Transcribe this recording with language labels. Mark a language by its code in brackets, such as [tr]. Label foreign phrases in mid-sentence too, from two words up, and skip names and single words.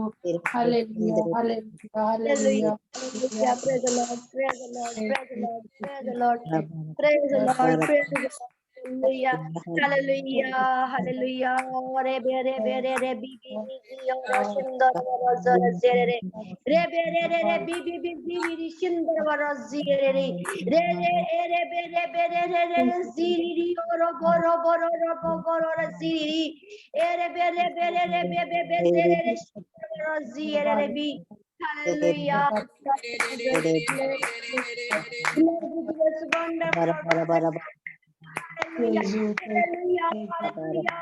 [en] Hallelujah, hallelujah, hallelujah. Hallelujah. Praise the Lord. Praise the Lord. Praise the Lord. Praise the Lord. Praise the Lord. Praise the Lord. Hallelujah. Hallelujah. Hallelujah. Re be re be re re bi bi bi bi ora shindar vara zara zere re re be re re re bi bi bi bi bi ri shindar vara zere re re re e re be re re ziri ri oro boro boro ro bo boro ra ziri e re be re be zere re shindar vara zere re bi. Hallelujah. Wonderful. Praise you, Hallelujah. praise Hallelujah.